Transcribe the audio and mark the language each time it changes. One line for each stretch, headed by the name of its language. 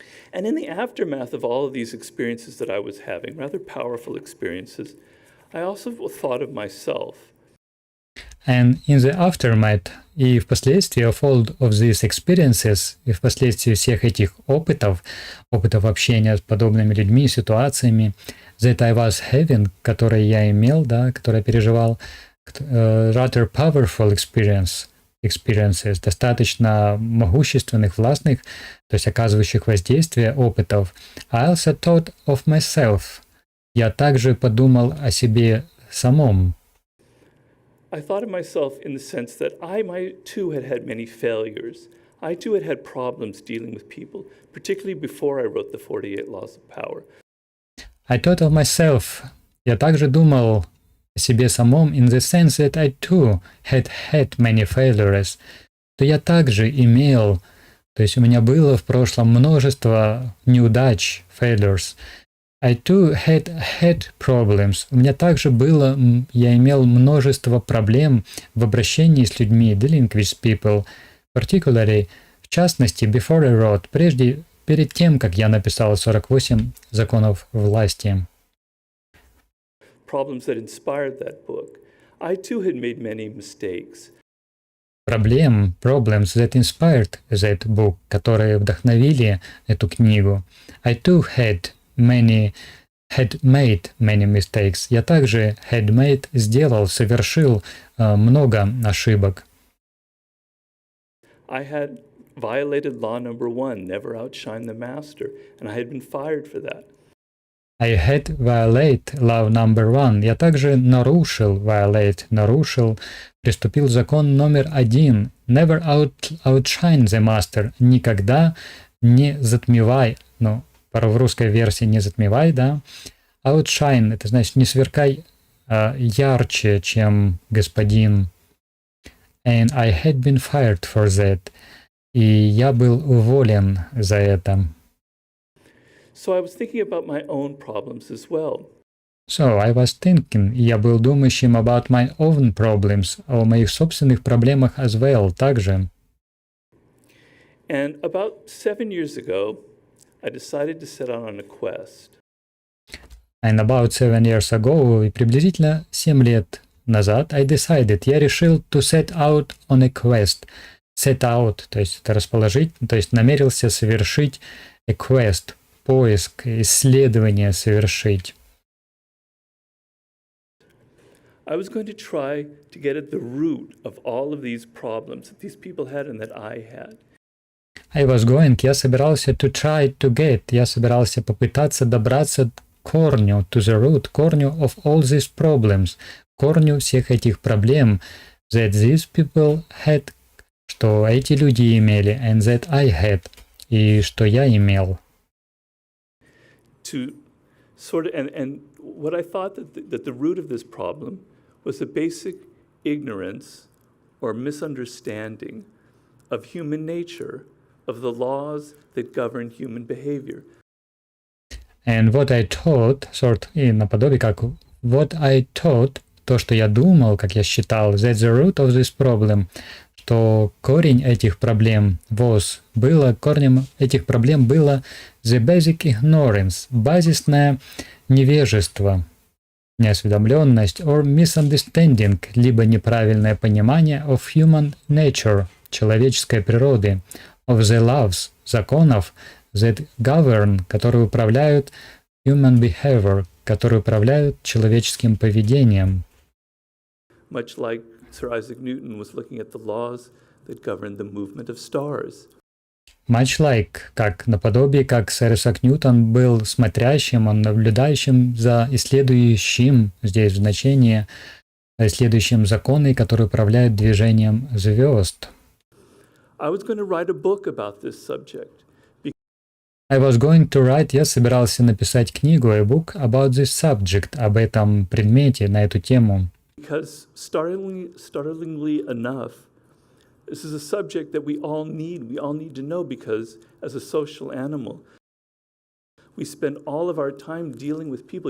English: And in the aftermath of all of these experiences that I was having, rather powerful experiences, I also thought of myself. And in the aftermath,
Russian: и впоследствии
English: of all of these experiences,
Russian: и впоследствии всех этих опытов общения с подобными людьми, ситуациями,
English: that I was having,
Russian: которые я имел, да, которые переживал,
English: rather powerful experiences,
Russian: достаточно могущественных, властных, то есть оказывающих воздействие опытов.
English: I also thought of myself.
Russian: Я также подумал о себе самом.
English: I thought of myself in the sense that I too had had many failures. I too had had problems dealing with people, particularly before I wrote the 48 Laws of Power. I thought of myself.
Russian: Я также думал о себе самом
English: in the sense that I too had had many failures.
Russian: То я также имел, то есть у меня было в прошлом множество неудач, failures.
English: I too had problems.
Russian: У меня также было, я имел множество проблем в обращении с людьми,
English: dealing with people,
Russian: particularly, в частности,
English: before I wrote,
Russian: перед тем, как я написал 48 законов власти.
English: Problems that inspired that book. I too had made many mistakes. Problems that inspired that book,
Russian: которые вдохновили эту книгу.
English: I too had made many mistakes.
Russian: Я также совершил много ошибок.
English: I had violated law number 1, never outshine the master, and I had been fired for that. I had violated law number 1.
Russian: Я также нарушил, приступил закон номер 1.
English: Never outshine the master.
Russian: Никогда не затмевай, в русской версии не затмевай, да. Outshine, это значит не сверкай ярче, чем господин.
English: And I had been fired for that.
Russian: И я был уволен за это.
English: So I was thinking about my own problems as well. So I was thinking,
Russian: я был думающим
English: about my own problems,
Russian: о моих собственных проблемах
English: as well, также. And about 7 years ago, I decided to set out on a quest. And about 7 years ago,
Russian: и приблизительно 7 лет назад, я решил
English: to set out on a quest. Set out,
Russian: то есть это расположить, то есть намерился совершить
English: a quest,
Russian: поиск, исследование совершить.
English: I was going to try to get at the root of all of these problems that these people had and that I had.
Russian: Я собирался я собирался попытаться добраться к корню,
English: to the root,
Russian: корню
English: of all these problems,
Russian: корню всех этих проблем,
English: that these people had,
Russian: что эти люди имели,
English: and that I had,
Russian: и что я имел.
English: To sort of, and what I thought that the root of this problem was a basic ignorance or misunderstanding of human nature, of the laws that govern human behavior. And what I thought,
Russian: и наподобие как
English: what I thought,
Russian: то, что я думал, как я считал,
English: that the root of this problem,
Russian: что корень этих проблем корнем этих проблем было
English: the basic ignorance,
Russian: базисное невежество, неосведомленность,
English: or misunderstanding,
Russian: либо неправильное понимание
English: of human nature,
Russian: человеческой природы,
English: of the laws,
Russian: законов,
English: that govern,
Russian: которые управляют
English: human behavior,
Russian: которые управляют человеческим поведением.
English: Much like Sir Isaac Newton was looking at the laws that govern the movement of stars. Much like,
Russian: как наподобие, как сэр Исаак Ньютон был смотрящим, он наблюдающим за исследующим, здесь значение, исследующим законы, которые управляют движением звезд.
English: I was going to write a book about this subject.
Russian: Я собирался написать книгу,
English: a book about this subject,
Russian: об этом предмете, на эту тему.
English: Because startlingly enough, this is a subject that we all need to know, because as a social animal, we spend all of our time dealing with people.